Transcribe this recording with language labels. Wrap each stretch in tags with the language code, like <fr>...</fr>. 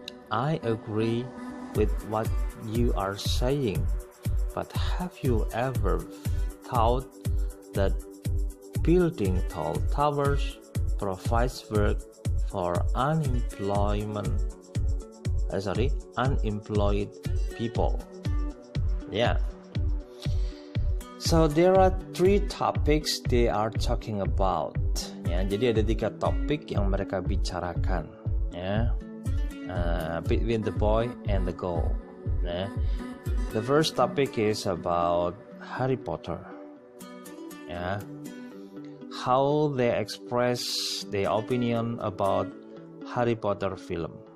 <en>I agree with what you are saying, but have you ever thought that building tall towers provides work for unemployed people? Yeah. So there are 3 topics they are talking about.</en> <id>Ya, jadi ada 3 topik yang mereka bicarakan.</id> <en>Ya, between the boy and the girl. Ya. The first topic is about Harry Potter. Ya. How they express their opinion about Harry Potter film.</en>